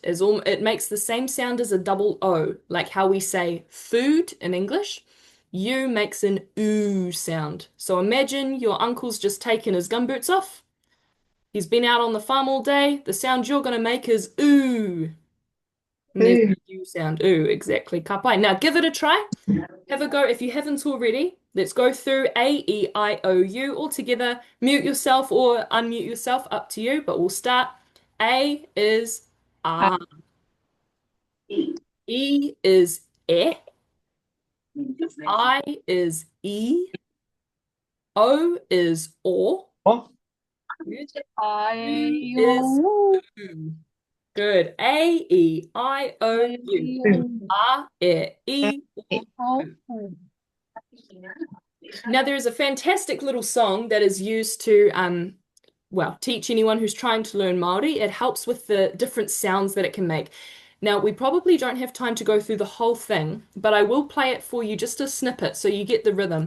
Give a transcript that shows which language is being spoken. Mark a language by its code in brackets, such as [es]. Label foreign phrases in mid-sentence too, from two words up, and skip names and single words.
[en] It makes the same sound as a double O, like how we say food in English. U makes an oo sound. So imagine your uncle's just taken his gumboots off. He's been out on the farm all day. The sound you're going to make is ooh. And there's the U sound. Ooh, exactly. [mi] Ka pai. [en] Now give it a try. Have a go if you haven't already. Let's go through A, E, I, O, U all together. Mute yourself or unmute yourself, up to you, but we'll start. A is ah. E is I is E. O is or. U is I. oo. Good. A, E, I, O, U. A, E, O, U. Now, there is a fantastic little song that is used to, well, teach anyone who's trying to learn Māori. It helps with the different sounds that it can make. Now, we probably don't have time to go through the whole thing, but I will play it for you, just a snippet, so you get the rhythm.